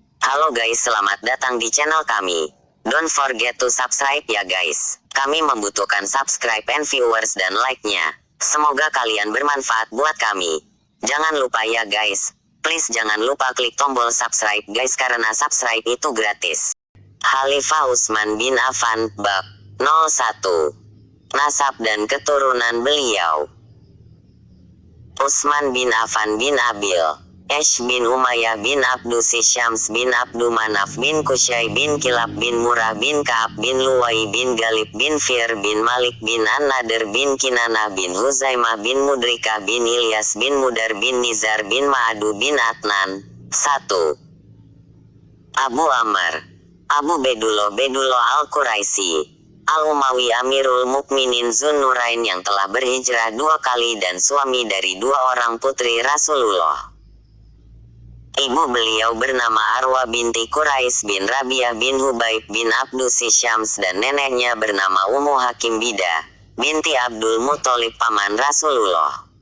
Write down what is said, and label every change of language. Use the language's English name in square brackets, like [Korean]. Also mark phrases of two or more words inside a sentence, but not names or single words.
[Indonesian] Halo guys, selamat datang di channel kami. [English] Don't forget to subscribe ya guys. [Indonesian] Kami membutuhkan [English] subscribe and viewers [Indonesian] dan like-nya. Semoga kalian bermanfaat buat kami. Jangan lupa ya guys. Please jangan lupa klik tombol subscribe guys karena subscribe itu gratis. Khalifah Utsman bin Affan, bab 01. Nasab dan keturunan beliau. Utsman bin Affan bin Abil Esh bin Umayyah bin Abdus Syams bin Abdu Manaf bin Qusay bin Kilab bin Murrah bin Ka'ab bin Luwai bin Galib bin Fir bin Malik bin An-Nadir bin Kinanah bin Huzaimah bin Mudrikah bin Ilyas bin Mudar bin Nizar bin Ma'adu bin Adnan. 1. Abu Amr Abu Bedullah Al-Quraisy Al-Umawi Amirul Mukminin Zunnurain yang telah berhijrah 2 kali dan suami dari 2 orang putri Rasulullah. Ibu beliau bernama Arwa binti Quraisy bin Rabi'ah bin Hubaib bin Abdus Syams dan neneknya bernama Ummu Hakim Bidah binti Abdul Muthalib paman Rasulullah.